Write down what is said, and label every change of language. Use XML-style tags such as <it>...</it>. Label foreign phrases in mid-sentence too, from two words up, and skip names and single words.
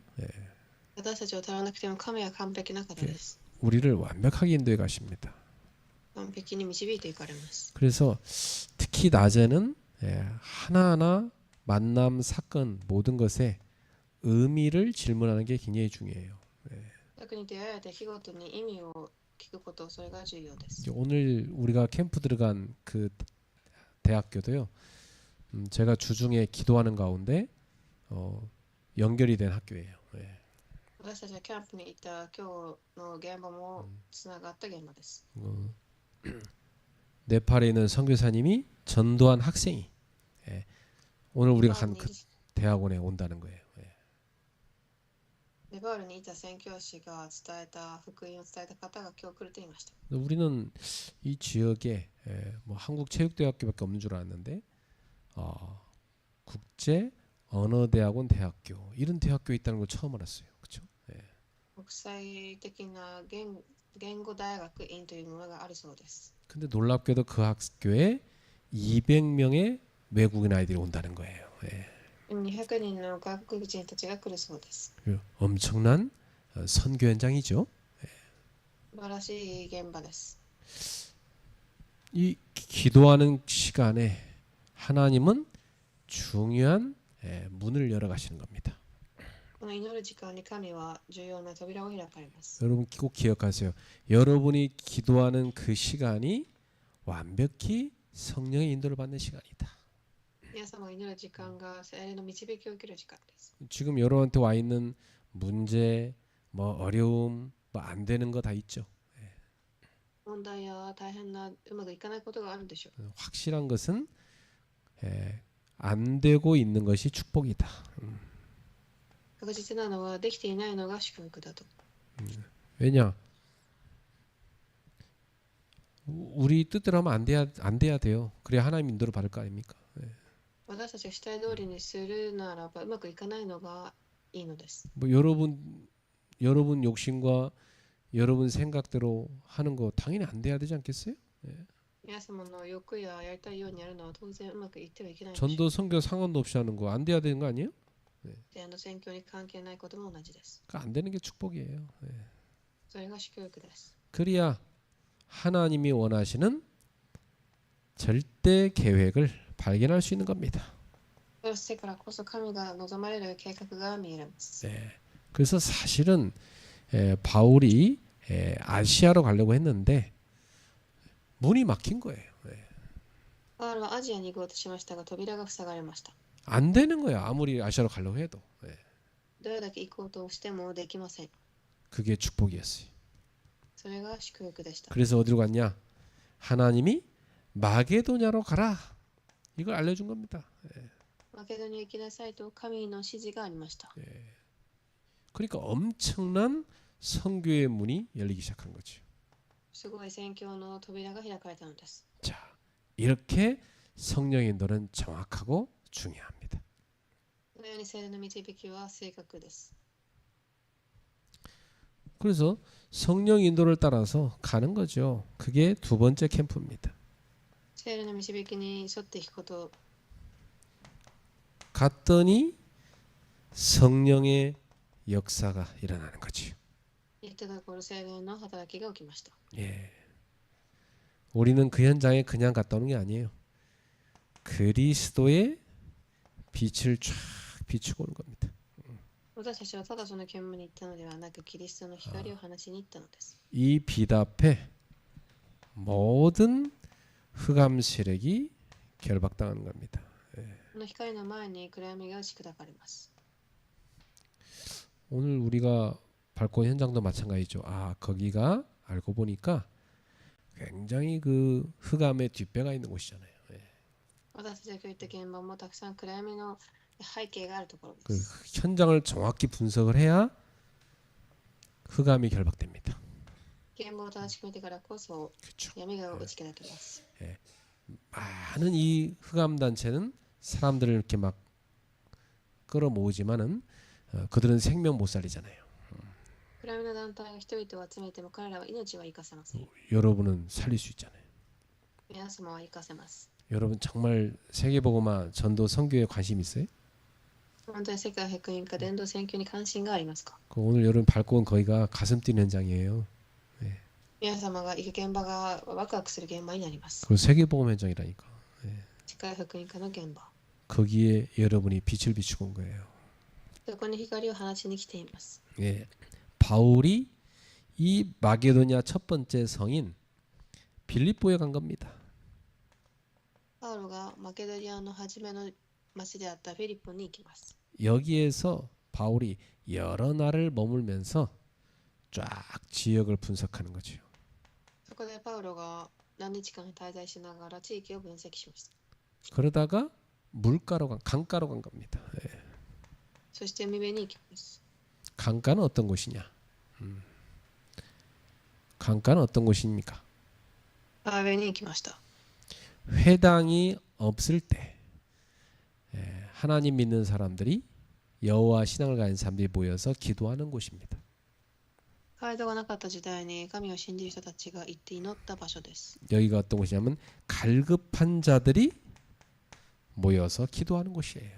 <ja>私たちを足らなくても神は完璧な方です。</ja> <ko>우리를 완벽하게 인도해 가십니다.</ko> <ja>完璧に導いていかれます。</ja> <ko>그래서 특히 낮에는 하나하나 만남 사건 모든 것에 의미를 질문하는 게 굉장히 중요해요.</ko> <ja>特に出会えた日ごとに意味を聞くこと、それが重要です。</ja> <ko>오늘 우리가 캠프 들어간 그 대학교도요. 제가 주중에 기도하는 가운데 연결이 된 학교예요.</ko> <ja>私たちがキャンプに行った今日の現場もつながった現場です。</ja> <ko>네팔에 있는 선교사님이 전도한 학생이 오늘 우리가 간 그 대학원에 온다는 거예요.</ko> <ja>ネパールにいた宣教師が伝えた福音を伝えた方が今日来ると言いました。</ja> <ko>우리는 이 지역에 뭐 한국체육대학교밖에 없는 줄 알았는데 국제 언어대학원 대학교 이런 대학교 있다는 걸 처음 알았어요. 그렇죠?</ko> <ja>国際的な言語大学院というものがあるそうです。</ja> <ko>근데 놀랍게도 그 학교에 200명의 외국인 아이들이 온다는 거예요.</ko> <ja>200 人の外国人たちが来るそうです。</ja> <ko>엄청난 선교 현장이죠.</ko> <ja>素晴らしい現場です。</ja> <ko>이 기도하는 시간에 하나님은 중요한 문을 열어 가시는 겁니다.</ko> <ja>この祈る時間に神は重要な扉を開かれます。</ja> <ko>여러분 꼭 기억하세요. 여러분이 기도하는 그 시간이 완벽히 성령의 인도를 받는 시간이다.</ko> <ja>皆様が祈る時間が聖霊の導きを受ける時間です。</ja> <ko>지금 여러분한테 와 있는 문제, 뭐 어려움, 뭐 안 되는 거 다 있죠.</ko> <ja>問題や大変なうまくいかないことがあるでしょう。</ja> <ko>확실한 것은 안 되고 있는 것이 축복이다.</ko> <ja>確実なのはできていないのが祝福だと。</ja> <ko>왜냐? 우리 뜻대로 하면 안 돼야 돼요. 그래야 하나님 인도를 받을 거 아닙니까?</ko> <ja>私たちがしたい通りにするならばうまくいかないのがいいのです。</ja> <ko>뭐 여러분 욕심과 여러분 생각대로 하는 거 당연히 안 돼야 되지 않겠어요?</ko> <ja>皆様の欲ややりたいようにやるのは当然うまくいってはいけないでしょう。</ja> <ko>전도 선교 상관도 없이 하는 거 안 돼야 되는 거 아니에요?</ko> <ja>選挙に関係ないことも同じです。</ja> <ko>그러니까 안 되는 게 축복이에요.</ko> <ja>それが祝福です。</ja> <ko>그래야 하나님이 원하시는 절대 계획을 발견할 수 있는 겁니다.</ko> <ja>そうしてからこそ神が望まれる計画が見えます。</ja> <ko>그래서 사실은 바울이 아시아로 가려고 했는데 문이 막힌 거예요.</ko> <ja>パウロはアジアに行こうとしましたが扉が塞がれました。</ja> <ko>안 되는 거야. 아무리 아시아로 가려고 해도.</ko> <ja>どれだけ行こうとしてもできません。</ja> <ko>그게 축복이었어요.</ko> <ja>それが祝福でした。</ja> <ko>그래서 어디로 갔냐? 하나님이 마게도냐로 가라. 이걸 알려준 겁니다.</ko> <ja>マケドニア行きなさいと神の指示がありました。</ja> <ko>그러니까 엄청난 선교의 문이 열리기 시작한 거죠.</ko> <ja>すごい宣教の扉が開かれたのです。</ja> <ko>자, 이렇게 성령의 인도는 정확하고 중요합니다.</ko> <ja>このように聖霊の導きは正確です。</ja> <ko>그래서 성령 인도를 따라서 가는 거죠. 그게 두 번째 캠프입니다.</ko> <ja>聖霊の導きに沿っていくこと。</ja> <ko>갔더니 성령의 역사가 일어나는 거죠.</ko> <ja>行ったところ聖霊の働きが起きました。</ja> <ko>예. 우리는 그 현장에 그냥 갔다 오는 게 아니에요. 그리스도의 빛을 쫙 비추고 오는 겁니다.</ko> <ja>私たちはただその現場に行ったのではなくキリストの光を放ちに行ったのです。</ja> <ko>이 빛 앞에 모든 흑암 세력이 결박당하는 겁니다.</ko> <ja>この光の前に暗闇が打ち砕かれます。</ja> <ko>오늘 우리가 밟고 온 현장도 마찬가지죠. 아, 거기가 알고 보니까 굉장히 그 흑암의 뒷배가 있는 곳이잖아요.</ko> <ja>私たちが行った現場もたくさん暗闇の背景があるところで 그 す。</ja> <ko>현장을 정확히 분석을 해야 흑암이 결박됩니다.</ko> <ja>現場を正しく見てからこそ</ja> <ko>그렇죠.</ko> <ja>闇が打ち砕けます。</ja> <ko>많은 이 흑암 단체는 사람들을 이렇게 막 끌어모으지만은 그들은 생명 못 살리잖아요.</ko> <ja>暗闇の団体が人々を集めても彼らは命は生かせません。</ja> <ko>여러분은 살릴 수 있잖아요.</ko> <ja>皆様は生かせます。</ja> <ko>여러분 정말 세계복음화 전도 선교에 관심 있어요?</ko> <ja>本当に世界福音化伝道宣教に関心がありますか？</ja> <ko>그 오늘 여러분 밟고 온 거기가 가슴 뛰는 현장이에요.</ko> <ja>皆様が行く現場がワクワクする現場になります。</ja> <ko>그 세계복음 현장이라니까.</ko> <ja>世界福音化の現場。</ja> <ko>거기에 여러분이 빛을 비추고 온 거예요.</ko> <ja>そこに光を放ちに来ています。</ja> <ko>예. 바울이 이 마게도냐 첫 번째 성인 빌립보에 간 겁니다.</ko> <ja>パウロがマケドニアの初めの町であったフィリポに行きます。</ja> <ko>여기에서 바울이 여러 날을 머물면서 쫙 지역을 분석하는 거죠.</ko> <ja>そこでパウロが何日間滞在しながら地域を分析しました。</ja> <ko>그러다가 강가로 간 겁니다. 예.</ko> <ja>そして海辺に行きます。</ja> <ko>강가는 어떤 곳이냐? 강가는 어떤 곳입니까?</ko> <ja>川辺に行きました。</ja> <ko>회당이 없을 때 하나님 믿는 사람들이 여호와 신앙을 가진 사람들이 모여서 기도하는 곳입니다.</ko> <ja>街道がなかった時代に神を信じる人たちが行って祈った場所です。</ja> <ko>여기가 어떤 곳이냐면 갈급한 자들이 모여서 기도하는 곳이에요.</ko>